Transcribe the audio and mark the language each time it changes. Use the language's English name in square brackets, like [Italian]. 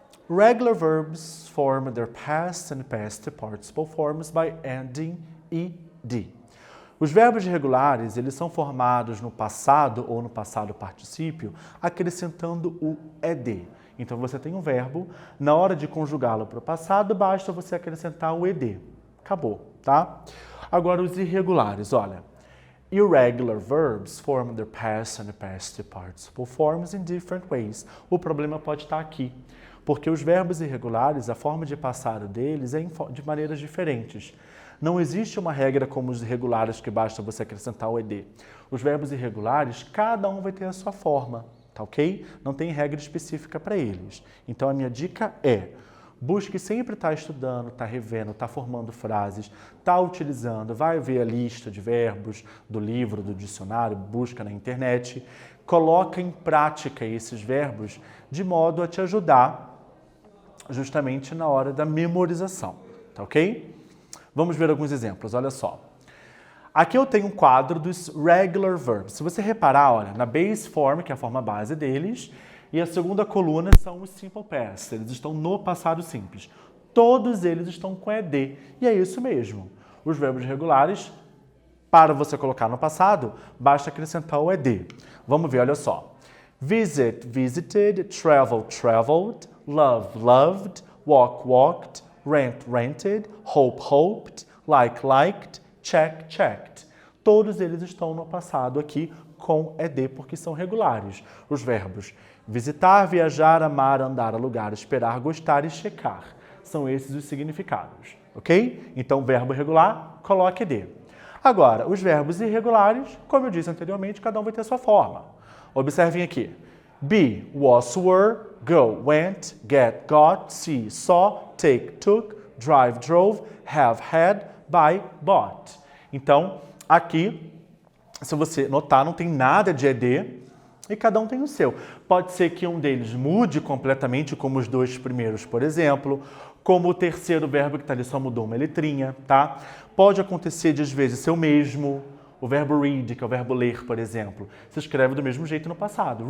[English] Regular verbs form their past and past participle forms by ending ed. [Portuguese] Os verbos regulares, eles são formados no passado ou no passado particípio, acrescentando o ed. Então você tem um verbo, na hora de conjugá-lo para o passado, basta você acrescentar o ed. Acabou, tá? Agora os irregulares, olha. [English] Irregular verbs form their past and past participle forms in different ways. [Portuguese] O problema pode estar aqui, porque os verbos irregulares, a forma de passado deles é de maneiras diferentes. Não existe uma regra como os irregulares que basta você acrescentar o ed. Os verbos irregulares, cada um vai ter a sua forma, tá ok? Não tem regra específica para eles. Então a minha dica é: busque sempre estar estudando, estar revendo, estar formando frases, estar utilizando, vai ver a lista de verbos do livro, do dicionário, busca na internet, coloca em prática esses verbos de modo a te ajudar justamente na hora da memorização, tá ok? Vamos ver alguns exemplos, olha só. Aqui eu tenho um quadro dos [English] regular verbs. [Portuguese] Se você reparar, olha, na base form, que é a forma base deles, e a segunda coluna são os simple past, eles estão no passado simples. Todos eles estão com ed, e é isso mesmo. Os verbos regulares, para você colocar no passado, basta acrescentar o ed. Vamos ver, olha só. [English] Visit, visited, travel, traveled, love, loved, walk, walked, rent, rented, hope, hoped, like, liked, check, checked. [Portuguese] Todos eles estão no passado aqui com ed porque são regulares. Os verbos visitar, viajar, amar, andar, alugar, esperar, gostar e checar. São esses os significados, ok? Então, verbo regular, coloque ed. Agora, os verbos irregulares, como eu disse anteriormente, cada um vai ter a sua forma. Observem aqui. [English] Be, was, were, go, went, get, got, see, saw, take, took, drive, drove, have, had, buy, bought. [Portuguese] Então, aqui, se você notar, não tem nada de ed e cada um tem o seu. Pode ser que um deles mude completamente, como os dois primeiros, por exemplo, como o terceiro verbo que está ali só mudou uma letrinha, tá? Pode acontecer de, às vezes, ser o mesmo. O verbo read, que é o verbo ler, por exemplo, se escreve do mesmo jeito no passado.